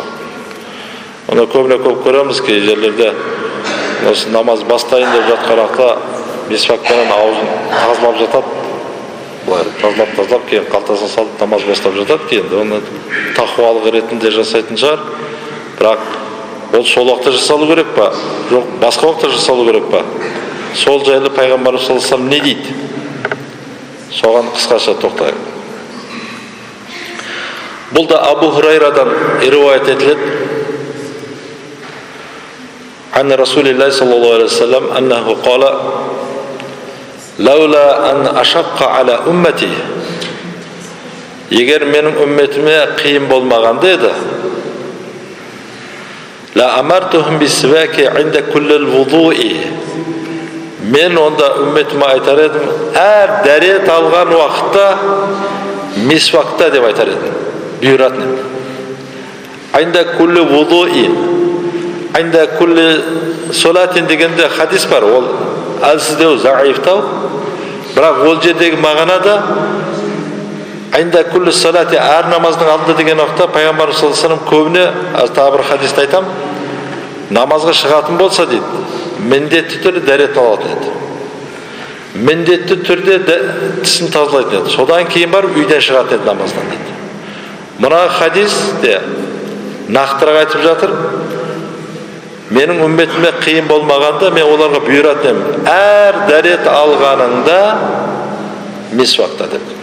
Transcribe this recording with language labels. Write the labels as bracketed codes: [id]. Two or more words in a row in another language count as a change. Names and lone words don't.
[kk] Оны көбіне көп көреміз, кей жерлерде осы намаз бастайын деп жатқан уақытта мисвактан аузын тазалап жатады. Бұлай тазалап, кейін қалтасына салып намаз бастап жатады, кейін оны тақуалық ретінде жасайтын шығар. Бірақ ол сол уақытта жасалу керек па? Жоқ, басқа уақытта жасалу керек па? Сол жайлы пайғамбарымыз [ar] صلى الله عليه وسلم [kk] не дейді? Соған қысқаша тоқтайық. Бұл да Абу Хурайрадан риуаят етіледі. [ar] أن رسول الله صلى الله عليه وسلم أنه قال لولا أن أشق على أمتي. [kk] Егер менің үмметіме қиын болмағанда еді, [ar] لأمرتهم بالسواك عند كل وضوء. [kk] Мен онда үмметіме айтар едім, әр дәрет алған уақытта мисвакта деп айтар едім, бұйыратын едім. [ar] عند كل وضوء عند كل صلاة [kk] дегенде хадис бар, ол әлсіздеу, заифтау. Бірақ ол жердегі мағынада [ar] عند كل صلاة, [kk] әр намаздың алдында деген уақытта пайғамбар [ar] صلى الله عليه وسلم [kk] көбіне, тағы бір хадисті айтам, намазға шығатын болса дейді, міндетті түрде дәрет алатын еді. Міндетті түрде тісін тазалайтын еді. Содан кейін барып үйден шығатын еді намаздан дейді. Мына хадисте нақтырақ айтып жатыр, менің үмметіме қиын болмағанда мен оларға бұйыратын едім, әр дәрет алғаныңда мисвакта деп.